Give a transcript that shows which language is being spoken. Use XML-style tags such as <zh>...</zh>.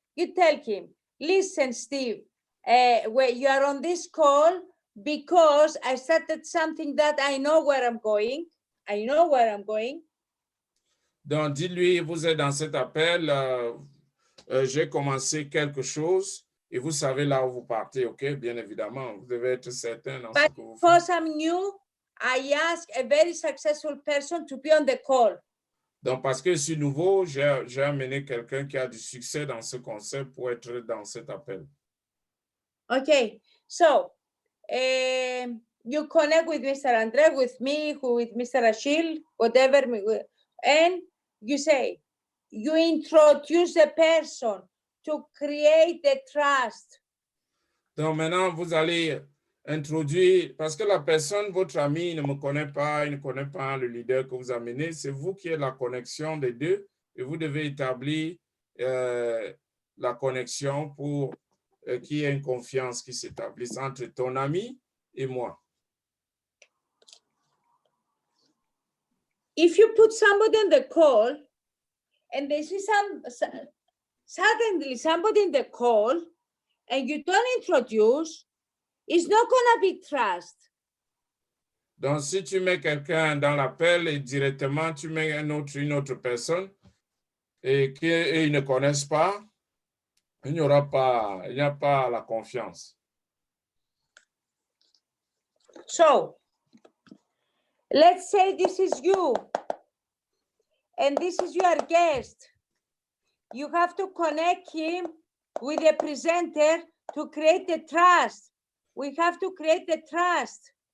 <en>You tell him, listen, Steve, when you are on this call because I started something that I know where I'm going. I know where I'm going.</en> <fr>Donc, dis-lui, vous êtes dans cet appel, j'ai commencé quelque chose et vous savez là où vous partez, OK? Bien évidemment, vous devez être certain dans ce que vous faites.</fr> <en>Because I'm new, I ask a very successful person to be on the call.</en> <fr>Donc, parce que je suis nouveau, j'ai amené quelqu'un qui a du succès dans ce concept pour être dans cet appel.</fr> <en>Okay, so you connect with Mr. Andre, with me, with Mr. Achille, whatever, and you say, you introduce the person to create the trust.</en> <fr>Donc, maintenant, vous allez introduire, parce que la personne, votre ami, ne me connaît pas, il ne connaît pas le leader que vous amenez, c'est vous qui êtes la connexion des deux et vous devez établir la connexion pour qu'il y ait une confiance qui s'établisse entre ton ami et moi.</fr> <en>If you put somebody on the call and they see suddenly somebody in the call and you don't introduce, it's not going to be trust.</en> <fr>Donc, si tu mets quelqu'un dans l'appel et directement tu mets une autre personne et qu'ils ne connaissent pas, il n'y a pas la confiance.</fr> <en>So, let's say this is you, and this is your guest. You have to connect him with the presenter to create the trust. We have to create the trust.</en>